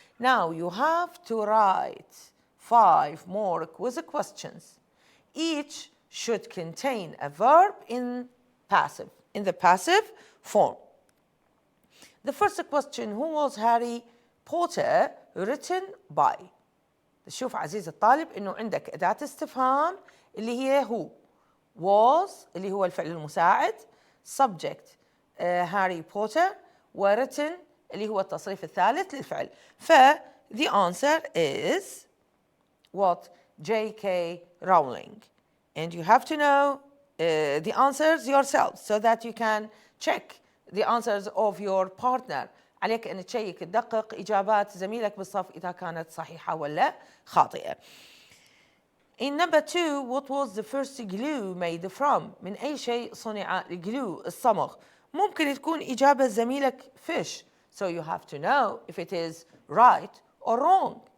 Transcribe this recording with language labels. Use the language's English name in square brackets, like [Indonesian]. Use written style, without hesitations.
[English] Now you have to write 5 more quiz questions. Each should contain a verb in the passive form. The first question, who was Harry Potter written by? [Arabic] شوف عزيز الطالب إنه عندك أداة استفهام اللي هي هو، was اللي هو الفعل المساعد، subject هاري بوتر، written اللي هو التصريف الثالث للفعل. [English] ف the answer is what? J.K. Rowling. And you have to know the answers yourself so that you can check the answers of your partner. [Arabic] عليك أن تشيك تدقق إجابات زميلك بالصف إذا كانت صحيحة ولا خاطئة. [English] In number 2, what was the first glue made from? [Arabic] من أي شيء صنع الجلو الصمغ؟ ممكن تكون إجابة زميلك fish. [English] So you have to know if it is right or wrong.